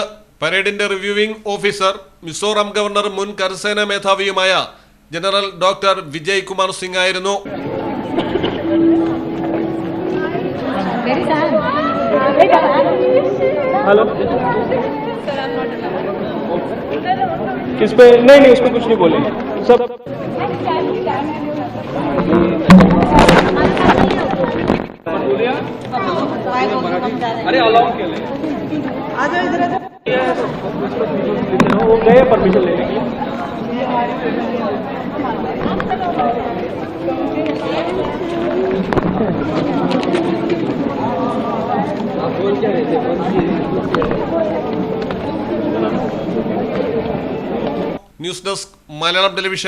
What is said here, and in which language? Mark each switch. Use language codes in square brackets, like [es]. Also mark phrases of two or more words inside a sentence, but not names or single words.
[ml] പരേഡിന്റെ [en] reviewing officer [ml] മിസോറാം ഗവർണർ മുൻ കരസേനാ മേധാവിയുമായ ജനറൽ ഡോക്ടർ വിജയ് കുമാർ സിംഗ് ആയിരുന്നു. [hi] किस पे नहीं उसको कुछ नहीं बोले सब अरे अलाउ केले आ जाओ इधर वो गए परमिशन लेने की [en] news desk [ml] മലയാളം ടെലിവിഷൻ.